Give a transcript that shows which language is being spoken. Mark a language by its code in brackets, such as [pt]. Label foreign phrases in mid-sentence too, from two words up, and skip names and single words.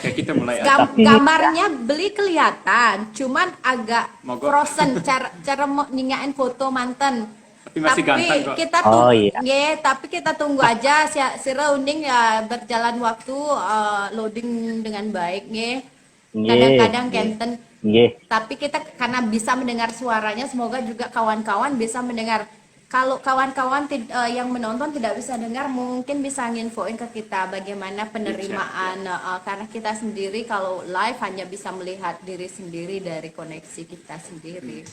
[id] Oke, kita mulai. Tapi- Gambarnya Beli kelihatan, cuman agak Mogok. frozen cara mau ningain foto manten. Tapi masih ganteng kok. Kita tunggu, Oh, iya. tapi kita tunggu aja si rounding ya, berjalan waktu loading dengan baik nge. Nggih. Kadang-kadang kenten. Nggih. Tapi kita karena bisa mendengar suaranya, semoga juga kawan-kawan bisa mendengar. Kalau kawan-kawan yang menonton tidak bisa dengar, mungkin bisa nginfoin ke kita bagaimana penerimaan, karena kita sendiri kalau live hanya bisa melihat diri sendiri dari koneksi kita sendiri.